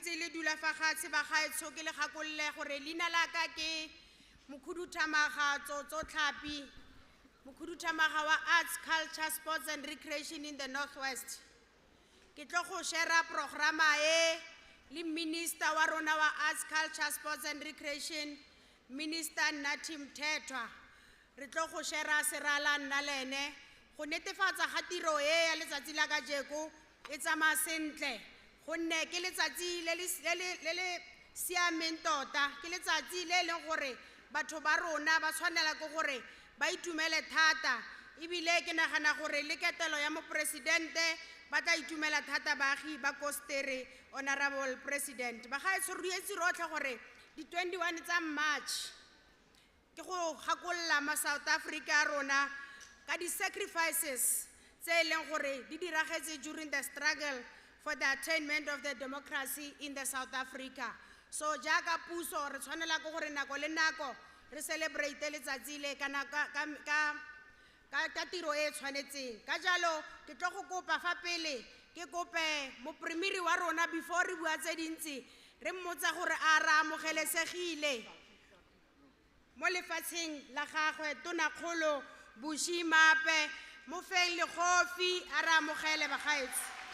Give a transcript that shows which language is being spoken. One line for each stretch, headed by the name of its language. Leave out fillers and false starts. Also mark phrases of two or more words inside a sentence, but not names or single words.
Tswana: ntse le dula fa fatshe ba gaetsho ke le gakolle gore leina la ka ke mokhuduthamaga tsotso tlhapi mokhuduthamaga wa
English: arts culture sports and recreation in the northwest
Tswana: ke tlo go share programa e le minister wa rona wa
English: arts culture sports and recreation minister
Tswana: Nathi Mthethwa re tlo go share serala nna lene go netefatsa ga tiro e ya letsatsi la ka jeko e tsamaya sentle gonne ke letsatsi le le siameng tota ke letsatsi le leng gore batho ba rona ba tshwanela ke gore ba itumele thata ebile ke nagana gore le ketelo ya mopresidente ba tla itumela thata baagi ba Koster,
English: honorable president.
Tswana: Bagaetsho re itse rotlhe gore di 21 tsa March ke go gakolola ma South Africa rona ka di sacrifices tse leng gore di diragetse
English: during the struggle for the attainment of the democracy in the South Africa.
Tswana: So jaaka puso re tshwanela ke gore nako le nako re celebrate letsatsi le kana ka tiro e tshwanetseng. Ka jalo ke tlo go kopa fa pele ke kope mopremiri wa rona before re bua tse dintsi re mmotsa gore a ra amogelesegile mo lefatsheng la gagwe Tonakgolo Bushi Mape mo feng le khofi a ra amogele bagaetsi.